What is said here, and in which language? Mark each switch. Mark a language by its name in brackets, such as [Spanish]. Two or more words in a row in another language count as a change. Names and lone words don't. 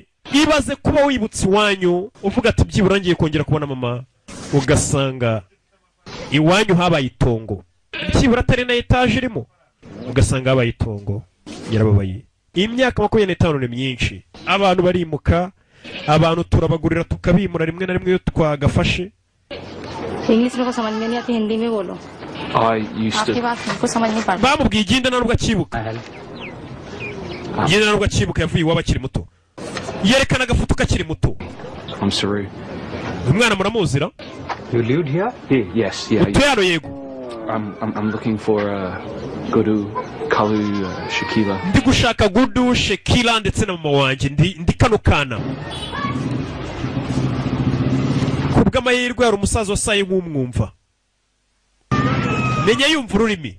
[Kinyarwanda] Ibaze kuba wibutse iwanyu uvuga ati byibura ngiye kongera kubona mama ugasanga iwanyu habaye itongo. Byibura atari na etaje irimo ugasanga habaye itongo. Yarababaye. Imyaka 25 ni myinshi. Abantu barimuka, abantu turabagurira tukabimura rimwe na rimwe yo twagafashe. [Hindi] इंग्लिश में को समझ में नहीं आती हिंदी में बोलो [English] I used [Hindi] आपकी [English] to. [Hindi] बात हमको समझ नहीं पड़ती [Kinyarwanda] Bamubwiye igenda narubwo akibuka. Igenda narubwo akibuka yavuye iwabo akiri muto. Yerekana agafutu kakiri muto. [English] I'm sorry. [Kinyarwanda] Umwana muramuzira? [English] You lived here? Yes, yeah. [Kinyarwanda] Utuyano yego. [English] I'm looking for Gudu, Kalu, Shakila. [Kinyarwanda] Ndi gushaka Gudu, Shakila ndetse na mama wanje ndi kano kana. Kubw'amahirwe hari umusaza wasaye nk'umwumva. Menya yumva ururimi.